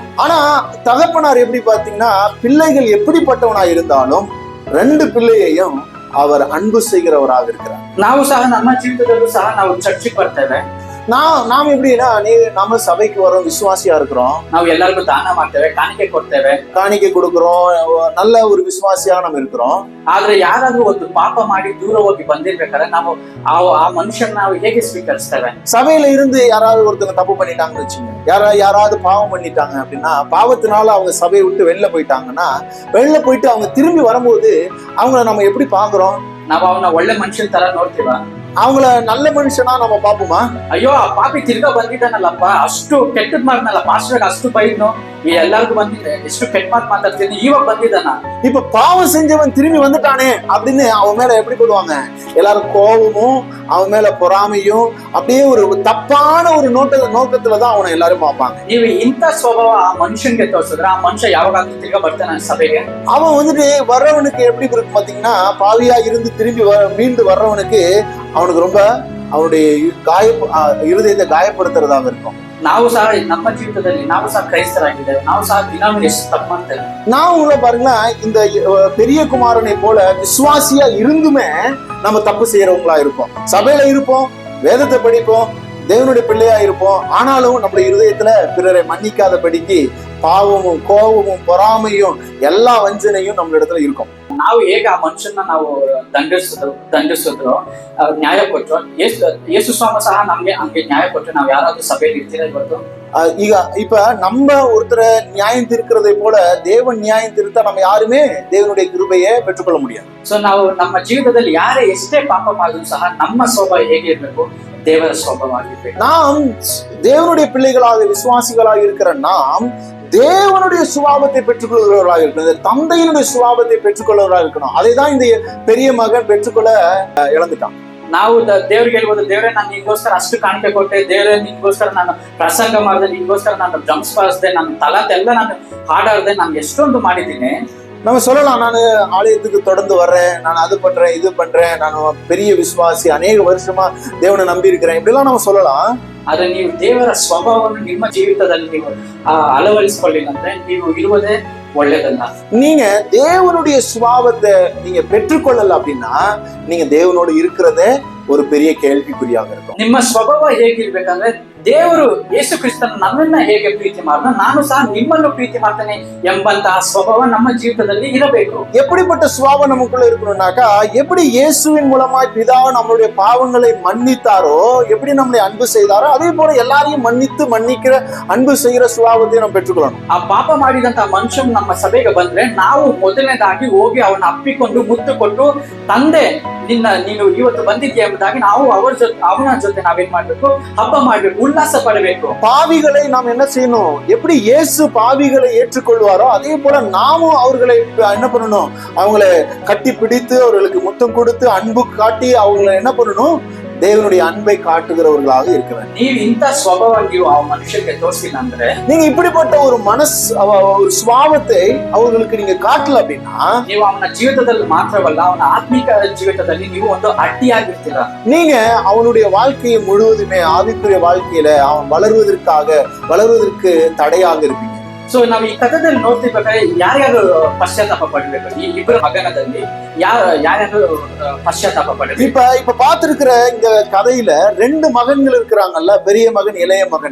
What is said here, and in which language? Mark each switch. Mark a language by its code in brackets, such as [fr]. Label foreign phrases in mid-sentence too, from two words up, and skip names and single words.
[ta] ஆனா தகப்பனார் எப்படி பாத்தீங்கன்னா, பிள்ளைகள் எப்படிப்பட்டவனா இருந்தாலும் 2 பிள்ளையையும் அவர் அன்பு செய்கிறவராக இருக்கிறார். [kn] ನಾವು ಸಹ ನಮ್ಮ ಜೀವಿತದಲ್ಲೂ ಸಹ ನಾವು ಚರ್ಚಿಗೆ ಬರ್ತೇವೆ. [ta] நாம் எப்படின்னா, நாம சபைக்கு வரோம், விசுவாசியா இருக்கிறோம், [kn] ನಾವು ಎಲ್ಲರಿಗೂ ದಾನ ಮಾಡ್ತೇವೆ, ಕಾಣಿಕೆ ಕೊಡ್ತೇವೆ, [ta] காணிக்கை கொடுக்கிறோம், நல்ல ஒரு விசுவாசியா நம்ம இருக்கிறோம். [kn] ಆದ್ರೆ ಯಾರಾದ್ರೂ ಒಂದು ಪಾಪ ಮಾಡಿ ದೂರ ಹೋಗಿ ಬಂದಿರ್ಬೇಕಾದ್ರೆ ನಾವು ಆ ಮನುಷ್ಯನ ನಾವು ಹೇಗೆ ಸ್ವೀಕರಿಸ್ತೇವೆ? [ta] சபையில இருந்து யாராவது ஒருத்தங்க தப்பு பண்ணிட்டாங்கன்னு வச்சுங்க, யாராவது பாவம் பண்ணிட்டாங்க அப்படின்னா, பாவத்தினால அவங்க சபையை விட்டு வெளில போயிட்டாங்கன்னா, வெளில போயிட்டு அவங்க திரும்பி வரும்போது அவங்கள நம்ம எப்படி பாக்குறோம்? [kn] ನಾವು ಅವನ ಒಳ್ಳೆ ಮನುಷ್ಯನ ತರ ನೋಡ್ತೀವ? [ta] அவங்கள நல்ல மனுஷனா நம்ம பாப்போமா? [kn] ಅಯ್ಯೋ ಆ ಪಾಪಿ ತಿರ್ಗಾ ಬಂದಿದ್ದಾನಲ್ಲಪ್ಪ, ಅಷ್ಟು ಕೆಟ್ಟದ್ ಮಾಡ್ನಲ್ಲ, ಪಾಸ್ಟರ್ಗೆ ಅಷ್ಟು ಬೈದ್ನು, ಎಲ್ಲರಿಗೂ ಬಂದಿದೆ, ಎಷ್ಟು ಕೆಟ್ಟ ಮಾತು ಮಾತಾಡ್ತೀನಿ, ಇವಾಗ ಬಂದಿದ್ದಾನ. [ta] இப்ப பாவம் செஞ்சவன் திரும்பி வந்துட்டானே அப்படின்னு அவன் மேல எப்படி போடுவாங்க? எல்லாரும் கோபமும் அவன் மேல பொறாமையும் அப்படியே ஒரு தப்பான ஒரு நோக்கத்துலதான் அவனை எல்லாரும் பார்ப்பாங்க. [kn] ನೀವು ಇಂಥ ಸ್ವಭಾವ ಆ ಮನುಷ್ಯನ್ಗೆ ತೋರಿಸಿದ್ರೆ ಆ ಮನುಷ್ಯ ಯಾವಾಗಾದ್ರೂ ತಿರ್ಗಾ ಬರ್ತಾನೆ ಸಭೆಗೆ? [ta] அவன் வந்துட்டு வர்றவனுக்கு எப்படி இருக்கு பாத்தீங்கன்னா, பாவியா இருந்து திரும்பி மீண்டு வர்றவனுக்கு அவனுக்கு ரொம்ப அவனுடைய இருதயத்தை காயப்படுத்துறதாக இருக்கும். [kn] ನಾವು ಸಹ ನಮ್ಮ ಜೀವಿತದಲ್ಲಿ ನಾವು ಸಹ ಕ್ರೈಸ್ತರಾಗಿದ್ದೇವೆ, ನಾವು ಸಹ ದಿನಾಲೂ ಎಷ್ಟು ತಪ್ಪು ಮಾಡ್ತೇವೆ. [ta] நான் உங்களை பாருங்களா, இந்த பெரிய குமாரனை போல விசுவாசியா இருந்துமே நம்ம தப்பு செய்யறவங்களா இருப்போம். சபையில இருப்போம், வேதத்தை படிப்போம், தேவனுடைய பிள்ளையா இருப்போம். ஆனாலும் நம்முடைய இருதயத்துல பிறரை மன்னிக்காதபடிக்கு பாவமும் கோபமும் பொறாமையும் எல்லா வஞ்சனையும் நம்ம இடத்துல இருக்கும். [kn] ನಾವು ಹೇಗೆ ಆ ಮನುಷ್ಯನ ನಾವು ದಂಡಿಸಿದ್ರು ನ್ಯಾಯ ಕೊಟ್ಟರು, ಯೇಸು ಸ್ವಾಮಿ ಸಹ ನಮ್ಗೆ ಹಂಗೆ ನ್ಯಾಯ ಕೊಟ್ಟರು. ನಾವು ಯಾರಾದ್ರೂ ಸಭೆಯಲ್ಲಿ ಇರ್ತೀರಾ ಇವತ್ತು? [ta] ಈಗ இப்ப நம்ம ஒருத்தரை நியாயம் தீர்க்கிறதை போல தேவன் நியாயம் தீர்த்தா நம்ம யாருமே தேவனுடைய கிருபையை பெற்றுக்கொள்ள முடியாது. [kn] ಸೊ ನಾವು ನಮ್ಮ ಜೀವಿತದಲ್ಲಿ ಯಾರೇ ಎಷ್ಟೇ ಪಾಪ ಮಾಡಿದ್ರು ಸಹ ನಮ್ಮ ಸ್ವಭಾವ ಹೇಗೆ ಇರಬೇಕು? ದೇವರ ಸ್ವಭಾವವಾಗಿರ್ಬೇಕು. [ta] நாம் தேவனுடைய பிள்ளைகளாக விசுவாசிகளாக இருக்கிற நாம் தேவனுடைய சுபாவத்தை பெற்றுக்கொள்கிறவர்களாக இருக்கணும், தந்தையினுடைய சுபாவத்தை பெற்றுக்கொள்கிறவராக இருக்கணும். அதை தான் இந்த பெரிய மகன் பெற்றுக்கொள்ள இழந்துட்டான். [kn] ನಾವು ದೇವ್ರಿಗೆ ಹೇಳ್ಬೋದು, ದೇವ್ರೆ ನಾನು ನಿನ್ಗೋಸ್ಕರ ಅಷ್ಟು ಕಾಣಿಕೆ ಕೊಟ್ಟೆ, ದೇವ್ರೆ ನಿನ್ಗೋಸ್ಕರ ನಾನು ಪ್ರಸಂಗ ಮಾಡಿದೆ, ನಿನ್ಗೋಸ್ಕರ ನಾನು ಡ್ರಮ್ಸ್ ಬಾರಿಸಿದೆ, ನನ್ನ ತಲಂತೆಲ್ಲ ನಾನು ಹಾಡಾಡ್ದೆ, ನಾನು ಎಷ್ಟೊಂದು ಮಾಡಿದ್ದೀನಿ. [ta] நம்ம சொல்லலாம், நான் ஆலயத்துக்கு தொடர்ந்து வர்றேன், நான் அது பண்றேன் இது பண்றேன், நான் பெரிய விசுவாசி, அநேக வருஷமா தேவனை நம்பி இருக்கிறேன், இப்படிலாம் நம்ம சொல்லலாம். [kn] ಆದ್ರೆ ನೀವು ದೇವರ ಸ್ವಭಾವವನ್ನು ನಿಮ್ಮ ಜೀವಿತದಲ್ಲಿ ನೀವು ಅಳವಡಿಸಿಕೊಳ್ಳಿಲ್ಲಂದ್ರೆ ನೀವು ಇರುವುದೇ ಒಳ್ಳೇದಲ್ಲ. [ta] நீங்க தேவனுடைய சுபாவத்தை நீங்க பெற்றுக்கொள்ளல அப்படின்னா நீங்க தேவனோடு இருக்கிறதே ஒரு பெரிய கேள்விக்குறியாக இருக்கும். [kn] ನಿಮ್ಮ ಸ್ವಭಾವ ಹೇಗಿರ್ಬೇಕಂದ್ರೆ, ದೇವರು ಯೇಸು ಕ್ರಿಸ್ತನ ನನ್ನನ್ನ ಹೇಗೆ ಪ್ರೀತಿ ಮಾಡಿದ ನಾನು ಸಹ ನಿಮ್ಮನ್ನು ಪ್ರೀತಿ ಮಾಡ್ತೇನೆ ಎಂಬಂತಹ ಸ್ವಭಾವ ನಮ್ಮ ಜೀವಿತದಲ್ಲಿ ಇರಬೇಕು. [ta] எப்படிப்பட்ட சுபாவம் நமக்குள்ள இருக்கணும்னாக்கா, எப்படி இயேசுவின் மூலமாய் பிதா நம்மளுடைய பாவங்களை மன்னித்தாரோ, எப்படி நம்மளை அன்பு செய்தாரோ, அதே போல எல்லாரையும் மன்னிக்கிற அன்பு செய்கிற சுபாவத்தை நம்ம பெற்றுக்கொள்ளணும். [kn] ಆ ಪಾಪ ಮಾಡಿದಂತಹ ಮನುಷ್ಯನು ನಮ್ಮ ಸಭೆಗೆ ಬಂದ್ರೆ ನಾವು ಮೊದಲನೇದಾಗಿ ಹೋಗಿ ಅವನ ಅಪ್ಪಿಕೊಂಡು ಮುತ್ತು ಕೊಟ್ಟು, ತಂದೆ ನೀನು ಇವತ್ತು ಬಂದಿದ್ಯಾ ಎಂಬುದಾಗಿ ನಾವು ಅವನ ಜೊತೆ ನಾವೇನ್ ಮಾಡ್ಬೇಕು? ಹಬ್ಬ ಮಾಡ್ಬೇಕು, ಉಲ್ಲಾಸ ಪಡಬೇಕು. [ta] பாவிகளை நாம் என்ன செய்யணும்? எப்படி இயேசு பாவிகளை ஏற்றுக்கொள்வாரோ அதே போல நாமும் அவர்களை என்ன பண்ணணும்? அவங்களை கட்டி பிடித்து அவர்களுக்கு முத்தம் கொடுத்து அன்பு காட்டி அவங்களை என்ன பண்ணணும்? தேவனுடைய அன்பை காட்டுகிறவர்களாக இருக்க வேண்டும். [kn] ನೀವು ಇಂಥ ಸ್ವಭಾವ ನೀವು ಆ ಮನುಷ್ಯಕ್ಕೆ ತೋರಿಸಿಲ್ಲ ಅಂದ್ರೆ, [ta] நீங்க இப்படிப்பட்ட ஒரு ஒரு சுபாவத்தை அவர்களுக்கு நீங்க காட்டல அப்படின்னா, [kn] ನೀವು ಅವನ ಜೀವಿತದಲ್ಲಿ ಮಾತ್ರವಲ್ಲ ಅವನ ಆತ್ಮಿಕ ಜೀವಿತದಲ್ಲಿ ನೀವು ಒಂದು ಅಡ್ಡಿಯಾಗಿರ್ತೀರ. [ta] நீங்க அவனுடைய வாழ்க்கையை முழுவதுமே ஆவிக்குரிய வாழ்க்கையில அவன் வளருவதற்கு தடையாக இருப்பீங்க. [kn] ಸೊ ನಾವು ಈ ಕಥೆದಲ್ಲಿ ನೋಡ್ತಿರ್ಬೇಕಾದ್ರೆ ಯಾರ್ಯಾರು ಪಶ್ಚಾತ್ತಾಪ ಪಡ್ಬೇಕು? ಈ ಇಬ್ಬರ ಮಗನದಲ್ಲಿ ಯಾರ್ಯಾರು ಪಶ್ಚಾತ್ತಾಪ ಪಡ್ಬೇಕು? [ta] இப்ப பார்த்திருக்கிற இந்த கதையில 2 மகன்கள் இருக்கிறாங்கல்ல, பெரிய மகன் இளைய மகன்.